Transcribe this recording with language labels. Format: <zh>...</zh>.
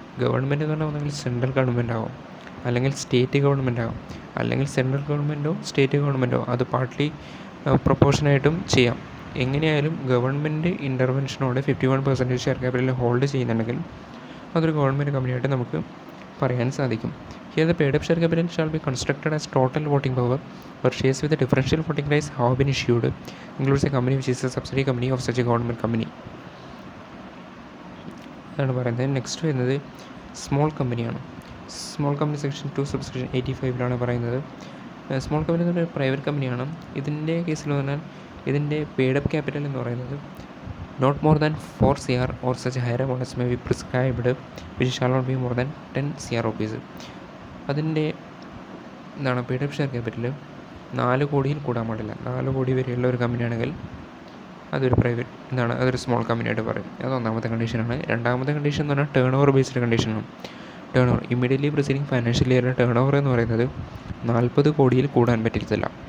<ml>Government എന്ന് പറഞ്ഞാൽ ഒന്നെങ്കിൽ സെൻട്രൽ ഗവൺമെൻറ് ആവും, അല്ലെങ്കിൽ സ്റ്റേറ്റ് ഗവൺമെൻറ് ആവും, അല്ലെങ്കിൽ സെൻട്രൽ ഗവൺമെൻറ്റോ സ്റ്റേറ്റ് ഗവൺമെൻറ്റോ, അത് പാർട്ട്ലി പ്രൊപ്പോർഷനായിട്ടും ചെയ്യാം. എങ്ങനെയായാലും ഗവൺമെൻറ് ഇൻ്റർവെൻഷനോടെ 51% ഷെയർ ക്യാപിറ്റൽ ഹോൾഡ് ചെയ്യുന്നുണ്ടെങ്കിൽ അതൊരു ഗവൺമെൻറ് കമ്പനിയായിട്ട് നമുക്ക് പറയാൻ സാധിക്കും.</ml> <en>Here the paid up share capital shall be constructed as total voting power or shares with a differential voting rights have been issued includes a company which is a subsidiary company of such a government company.</en> <ml>അതാണ് പറയുന്നത്. Next വരുന്നത് small കമ്പനിയാണ്. Small company section 2 subsection 85 പറയുന്നത്. Small company എന്ന് പറഞ്ഞാൽ private കമ്പനിയാണ്. ഇതിൻ്റെ കേസിൽ പറഞ്ഞാൽ ഇതിൻ്റെ പെയ്ഡ് അപ്പ് ക്യാപിറ്റൽ എന്ന് പറയുന്നത്</ml> <en>Not more than 4 CR or such higher amounts may be prescribed which shall not be more than 10 CR rupees.</en> <ml>അതിൻ്റെ എന്താണ് പെയ്ഡ് അപ്പ് ഷെയർ ക്യാപിറ്റൽ 4 കോടിയിൽ കൂടാൻ പാടില്ല. 4 കോടി വരെയുള്ള ഒരു കമ്പനിയാണെങ്കിൽ അതൊരു അതൊരു സ്മോൾ കമ്പനിയായിട്ട് പറയും. അത് ഒന്നാമത്തെ കണ്ടീഷനാണ്. രണ്ടാമത്തെ കണ്ടീഷൻ എന്ന് പറഞ്ഞാൽ ടേൺ ഓവർ ബേസ്ഡ് കണ്ടീഷനാണ്. Turn over immediately preceding financial ഇയറിൻ്റെ turn over എന്ന് പറയുന്നത് 40 കോടിയിൽ കൂടാൻ പറ്റത്തില്ല.</ml>